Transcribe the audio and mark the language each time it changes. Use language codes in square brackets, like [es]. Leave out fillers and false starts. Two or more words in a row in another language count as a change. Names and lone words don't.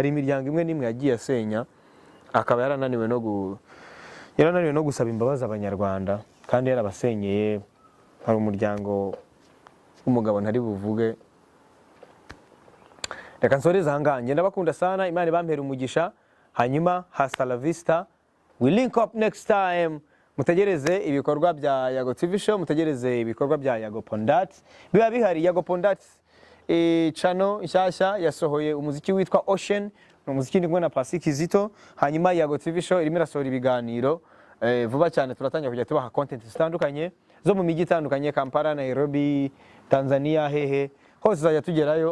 [rw] Hari imiryango imwe nimwe yagiye asenya akaba yarananiwe no gusaba imbabazi abanyarwanda kandi yarabasenyeye. Hari umuryango w'umugabo ntari buvuge, reka nsoreze ahangaha. Ngenda bakunda sana, Imana ibampera umugisha, hanyuma [es] hasta la vista, [en] we link up next time. [rw] Mutegereze ibikorwa bya Yago TV show, mutegereze ibikorwa bya Yago Pondat biba bihari. Yago Pondat channel nshyashya yasohoye umuziki witwa Ocean, umuziki ndimwe na Pasi Kizito. Hanyuma Yago TV show irimo irasohora ibiganiro vuba cyane, turatangira kujya tubaha content zitandukanye zo mu mijyi itandukanye, Kampala, Nairobi, Tanzania, hehe hose zajya tugerayo.